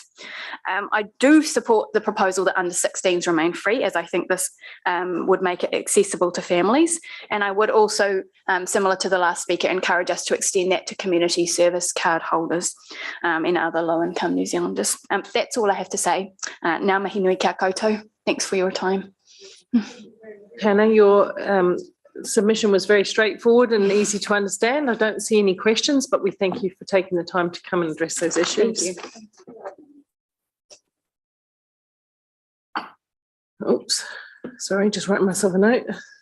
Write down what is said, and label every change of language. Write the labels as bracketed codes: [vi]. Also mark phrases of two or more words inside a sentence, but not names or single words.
[en] I do support the proposal that under 16s remain free, as I think this would make it accessible to families. And I would also, similar to the last speaker, encourage us to extend that to community service card holders and other low-income New Zealanders. That's all I have to say. [mi] Ngā mihi nui kia koutou. [en] Thanks for your time. Hannah, your submission was very straightforward and easy to understand. I don't see any questions, but we thank you for taking the time to come and address those issues. Thank you. Oops, sorry, just writing myself a note.